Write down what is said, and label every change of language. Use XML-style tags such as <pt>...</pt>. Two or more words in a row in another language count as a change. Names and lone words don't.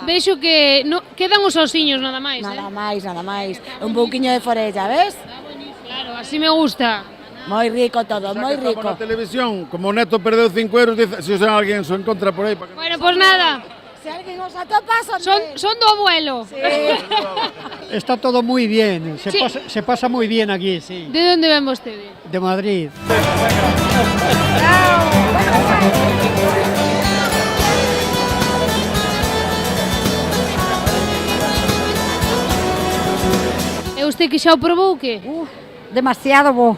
<gl>Vexo que quedan os osiños nada máis, Nada máis, nada máis. Un pouquiño de forella, ves?</gl> <es>Claro, así me gusta.</es> <gl>Moi rico todo, moi rico. Na televisión, como o neto perdeu 5 euros, dice, se usan alguén se encontra por aí.</gl> <es>Bueno, pues nada.</es> <gl>Se alguén os atopa, son do abuelo.</gl> <es>Sí. Está todo muy bien, se pasa muy bien aquí, sí.</es> <gl>¿De dónde ven vostedes?</gl> <es>De Madrid.</es> <gl>E usted que xa o probou que? Demasiado bo.</gl>